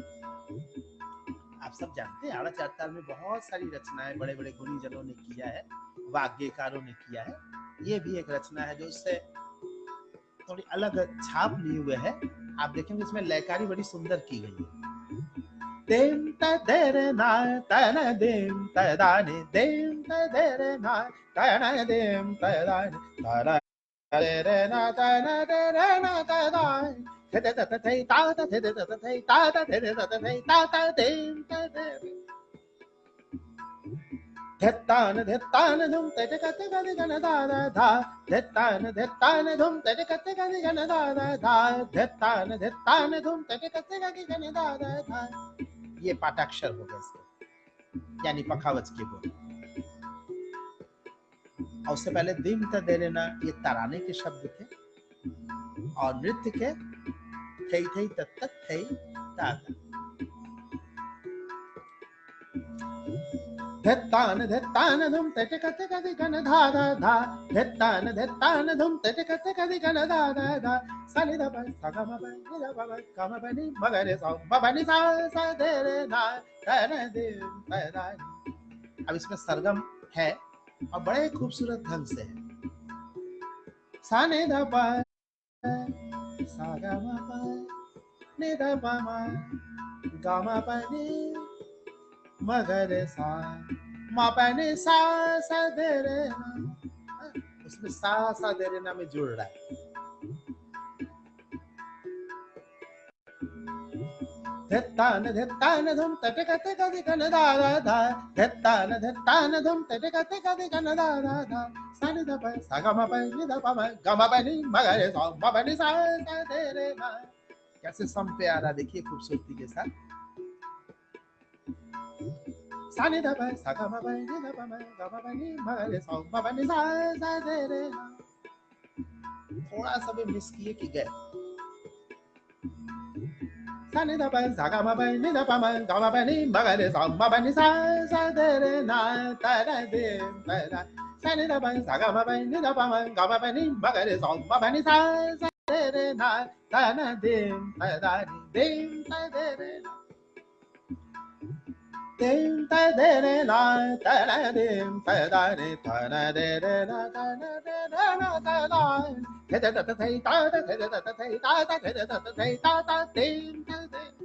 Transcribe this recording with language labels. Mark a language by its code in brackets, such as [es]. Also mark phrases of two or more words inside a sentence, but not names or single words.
[hi] आप सब जानते हैं आड़ा चार ताल में बहुत सारी रचनाएं बड़े बड़े गुणी जनों ने किया है, वाग्यकारों ने किया है। ये भी एक रचना है जो उससे थोड़ी अलग छाप लिए हुए है। आप देखेंगे इसमें लयकारी बड़ी सुंदर की गई है। देम तदेरे ना तन देम तदाने देम तदेरे ना तन देम तदाने तरा रे ना तन रे ना तदाने थे थे थे थे ता ता थे थे थे थे ता ता थे थे थे थे ता ता देम तदेरे धत्तान धुम तेरे कते कते गन दादा धा धत्तान धुम तेरे कते कते गन दादा धा धत्तान धुम तेरे कते कते गन दादा धा। ये पाठाक्षर हो गए इसके, यानी पखावज के बोल। और उससे पहले दिम दे लेना ये तराने के शब्द थे और नृत्य के थई थई तत्त थई ताता। धत्तान धुम तेरे कते कते गन दादा धा धत्तान धुम तेरे कते कते गन दादा धा सानि ध प सा ग म प नि ध प म ग म प नि म ग रे सा म प नि सा सा दे रे ना तन दे ता। अब इसमें सरगम है और बड़े खूबसूरत ढंग से है। सानि ध प सा ग म प नि ध प म ग म प नि म ग रे सा म प नि सा सा दे रे ना। उसमें सा दे रे ना में जुड़ रहा है। धत्तान धुम तटे कते कते गन दादा धा धत्तान धुम तटे कते कते गन दादा धा सानि ध प सा ग म प नि ध प म ग म प नि म ग रे सा म प नि सा सा दे रे ना। कैसे सम पे आ रहा देखिए खूबसूरती के साथ। सानि ध प सा ग म प नि ध प म ग म प नि म ग रे सा म प नि सा सा दे रे ना। थोड़ा सा भी मिस किए कि गए। सानि ध प सा ग म प नि ध प म ग म प नि म ग रे सा म प नि सा सा दे रे ना ता दे ता। सानि ध प सा ग म प नि ध प म ग म प नि म ग रे सा म प नि सा सा दे रे ना ता दे ता दे ता दे रे ना। देम ता दे रे ना ता देम ता दा रे ता दे रे ना ता दे रे ना ता दा थे थे थे थे ता थे थे थे थे ता ता थे थे थे ता ता देम ता दे